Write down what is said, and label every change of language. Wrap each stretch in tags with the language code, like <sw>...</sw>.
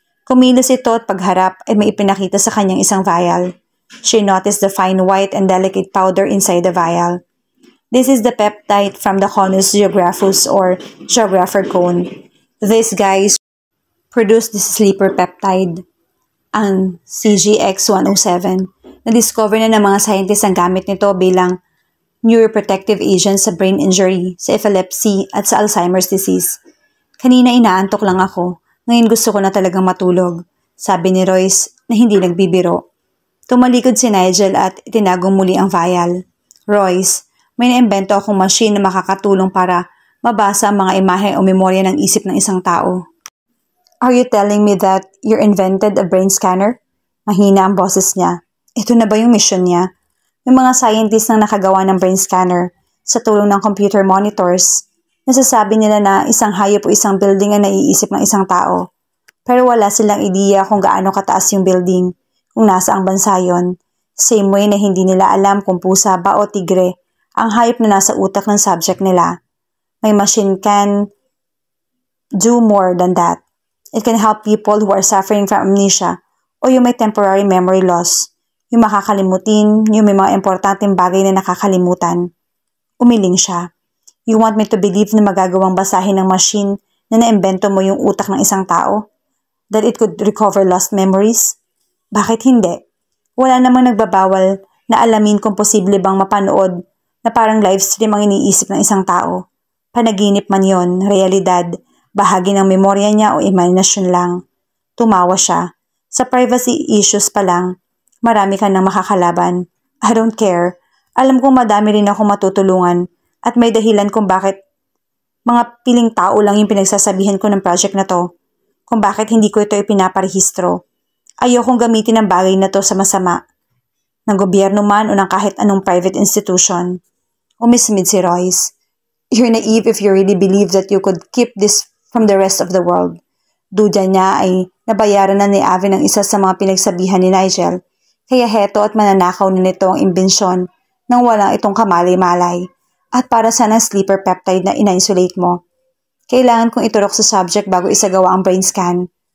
<tl>Kumilos ito at pagharap ay may ipinakita sa kanyang isang vial.</tl> <en>She noticed the fine white and delicate powder inside the vial. This is the peptide from the Conus geographus or geographer cone. These guys produce this sleeper peptide, ang CGX-107.</en> <tl>Na-discover na ng mga scientists ang gamit nito bilang neuroprotective agent sa brain injury, sa epilepsy at sa Alzheimer's disease. Kanina inaantok lang ako, ngayon gusto ko na talagang matulog, sabi ni Royce na hindi nagbibiro. Tumalikod si Nigel at itinagong muli ang vial. Royce, may naimbento akong machine na makakatulong para mabasa ang mga imahe o memorya ng isip ng isang tao.</tl> <en>Are you telling me that you invented a brain scanner?</en> <tl>Mahina ang boses niya. Ito na ba yung mission niya? May mga scientists na nakagawa ng brain scanner sa tulong ng computer monitors. Nasasabi nila na isang hayop o isang building ang naiisip ng isang tao. Pero wala silang ideya kung gaano kataas yung building, kung nasa ang bansa yun. Same way na hindi nila alam kung pusa ba o tigre ang hayop na nasa utak ng subject nila.</tl> <en>My machine can do more than that. It can help people who are suffering from amnesia</en> <tl>o yung may temporary memory loss, yung makakalimutin, yung may mga importanteng bagay na nakakalimutan. Umiling siya.</tl> <en>You want me to believe</en> <tl>na magagawang basahin ng machine na naimbento mo yung utak ng isang tao?</tl> <en>That it could recover lost memories?</en> <tl>Bakit hindi? Wala namang nagbabawal na alamin kung posible bang mapanood na parang live stream ang iniisip ng isang tao. Panaginip man yon, realidad, bahagi ng memorya niya o imahinasyon lang. Tumawa siya. Sa privacy issues pa lang, marami ka nang makakalaban.</tl> <en>I don't care.</en> <tl>Alam kong madami rin ako matutulungan at may dahilan kung bakit mga piling tao lang yung pinagsasabihan ko ng project na to. Kung bakit hindi ko ito ipinaparehistro. Ayokong gamitin ang bagay na to sa masama. Ng gobyerno man o ng kahit anong private institution. Umismid si Royce.</tl> <en>You're naive if you really believe that you could keep this from the rest of the world.</en> <tl>Duda niya ay nabayaran na ni Avi ng isa sa mga pinagsabihan ni Nigel. Kaya heto at mananakaw na nito ang imbensyon nang walang itong kamalay-malay. At para sana sleeper peptide na ina-isolate mo. Kailangan kong iturok sa subject bago isagawa ang brain scan.</tl>